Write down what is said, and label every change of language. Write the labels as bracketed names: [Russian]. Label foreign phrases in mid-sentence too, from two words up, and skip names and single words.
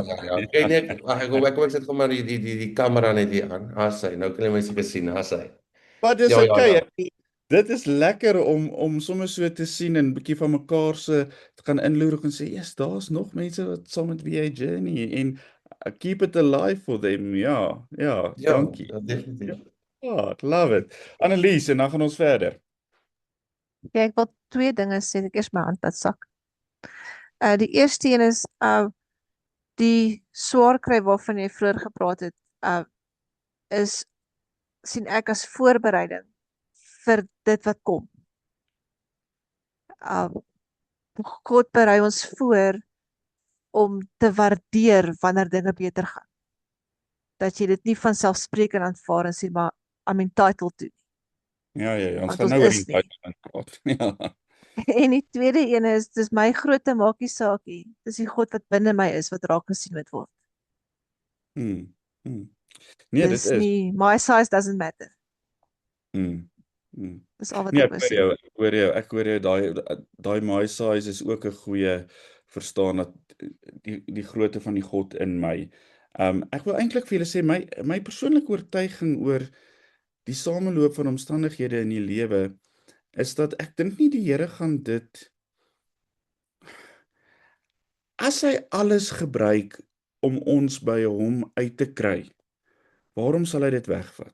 [Afrikaans] Kyk net, ek sit maar die kamera net hier aan. Sy, nou kan jy my seker sien, sy. Maar dis okay. Dit is lekker om sommer so te sien en 'n bietjie van mekaar se te gaan inloer en sê, "Yes, daar's nog mense wat saam met wie jy journey en [English] keep it alive for them." [Afrikaans] Ja, dankie. Definitief. Ja, [English] love it. [Afrikaans] Annelies, en dan gaan ons verder. Ja, ek wil 2 dinge sê. Ek eers my hand laat sak. Die eerste een is die swaar kry waarvan jy vroeër gepraat het, is sien ek as voorbereiding vir dit wat kom. God berei ons voor om te waardeer wanneer dinge beter gaan. Dat jy dit nie van selfsprekend aanvaar en sê maar [English] I'm entitled to. [Afrikaans] Ja, ons Want gaan ons nou oor is nie. entitlement praat. Ja. En die tweede een is, dis my grootte maakie saakie. Dis die God wat binne my is, wat raak gesien moet word. Nee, Dis dit is. nie, [English] my size doesn't matter. [Afrikaans] Dis al wat Nee, ek wil sê. ek hoor jou, daai my size is ook 'n goeie verstaan dat die grootte van die God in my. Ek wil eintlik vir julle sê, my persoonlike oortuiging oor die sameloop van omstandighede in die lewe, is dat ek dink nie die Here gaan dit, as hy alles gebruik om ons by hom uit te kry, waarom sal hy dit wegvat?